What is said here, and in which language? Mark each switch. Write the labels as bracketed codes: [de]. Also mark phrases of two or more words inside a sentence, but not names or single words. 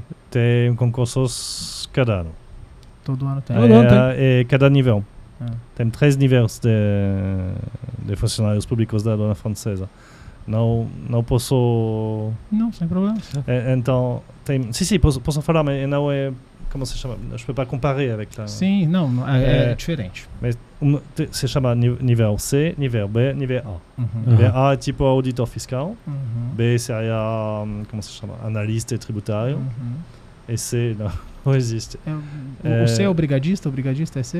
[pt] Tem concursos cada ano. Todo ano tem. E cada nível. Tem 3 níveis de funcionários públicos da aduana francesa. Não posso... Não, sem problema. Então, tem... Sim, posso falar, mas não é... Como se chama? [fr] Je ne peux pas comparer avec la... [pt] Sim, não, é diferente. Mas se chama nível C, nível B, nível A. Nível A é tipo auditor fiscal. B seria, como se chama? Analista tributário. E C não existe. O C é o brigadista? O brigadista é C?